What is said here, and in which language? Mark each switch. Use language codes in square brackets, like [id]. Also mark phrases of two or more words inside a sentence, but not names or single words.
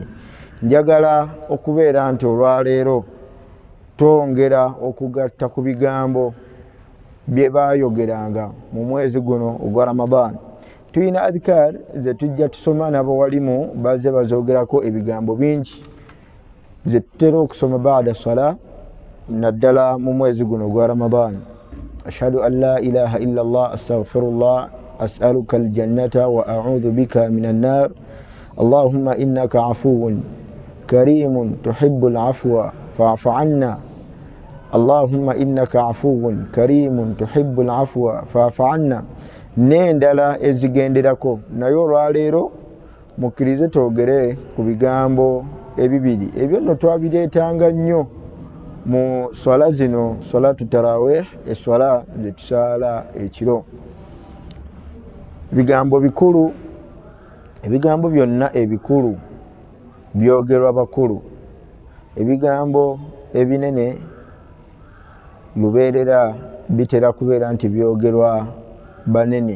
[lg] Njagala okubeera nti olwaleero twongera okugatta ku bigambo bye baayogeranga mu mwezi guno ogwa Ramadan. Tuyina adhkar ze tujja tusoma n'abawalimu bazze bazoogerako ebigambo bingi ze tutera okusoma [ar] بعد صلاة [lg] naddala mu mwezi guno ogwa Ramadan. [ar] أشهد أن لا إله إلا الله أستغفر الله أسألك الجنة وأعوذ بك من النار اللهم إنك عفو كريم تحب العفو فاعف عنا اللهم إنك عفو كريم تحب العفو فاعف عنا. [lg] N'endala ezigenderako naye olwaleero mukkirize twogere ku bigambo ebibiri ebyo nno twabireetanga nnyo mu swala zino, [ar] صلاة التراويح, [lg] eswala ze tusaala ekiro. Bigambo bikulu, ebigambo byonna ebikulu byogerwa bakulu, ebigambo ebinene lubeerera bitera kubeera nti byogerwa banene.